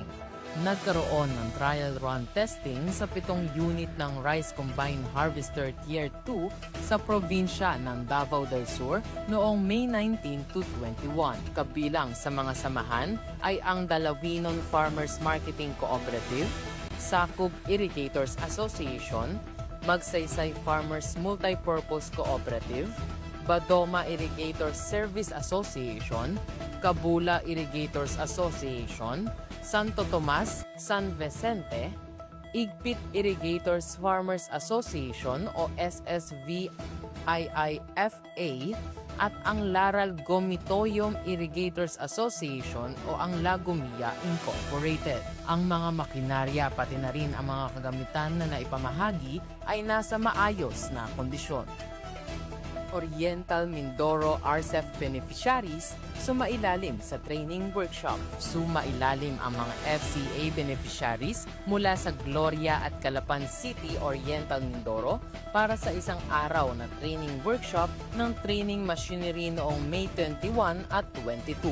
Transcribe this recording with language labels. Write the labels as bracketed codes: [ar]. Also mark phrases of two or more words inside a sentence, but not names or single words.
[tl] Nagkaroon ng [en] trial run testing [tl] sa 7 unit ng Rice Combine Harvester Tier 2 sa probinsya ng Davao del Sur noong May 19 to 21. Kabilang sa mga samahan ay ang Dalawinon Farmers Marketing Cooperative, Sakub Irrigators Association, Magsaysay Farmers Multipurpose Cooperative, Badoma Irrigators Service Association, Cabula Irrigators Association, Santo Tomas, San Vicente, Igpit Irrigators Farmers Association o SSVIIFA at ang Laral Gomitoyom Irrigators Association o ang Lagomia Incorporated. Ang mga makinarya pati na rin ang mga kagamitan na naipamahagi ay nasa maayos na kondisyon. Oriental Mindoro RCEF beneficiaries sumailalim sa [en] training workshop. [tl] Sumailalim ang mga FCA beneficiaries mula sa Gloria at Calapan City, Oriental Mindoro para sa isang araw na [en] training workshop [tl] ng [en] training machinery [tl] noong May 21 at 22.